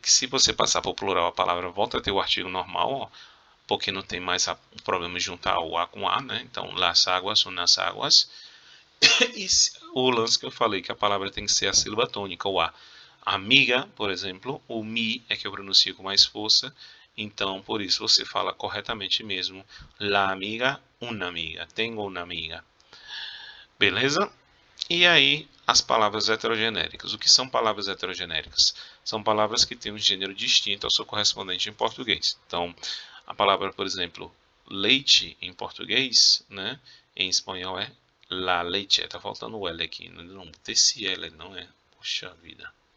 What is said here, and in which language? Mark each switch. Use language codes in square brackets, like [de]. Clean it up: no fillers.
[pt] Que se você passar para o plural, a palavra volta a ter o artigo normal, ó, porque não tem mais o problema de juntar o A com A, né? Então, [es] las águas, unas águas. [pt] E o lance que eu falei, que a palavra tem que ser a sílaba tônica, o A. Amiga, por exemplo, o mi é que eu pronuncio com mais força, então por isso você fala corretamente mesmo. [es] La amiga, una amiga, tengo una amiga. [pt] Beleza? E aí, as palavras heterogenéricas. O que são palavras heterogenéricas? São palavras que têm um gênero distinto ao seu correspondente em português. Então, a palavra, por exemplo, leite em português, né? Em espanhol é [es] la leche. [pt] Tá faltando o L aqui. Não botei esse L, não é? Poxa vida.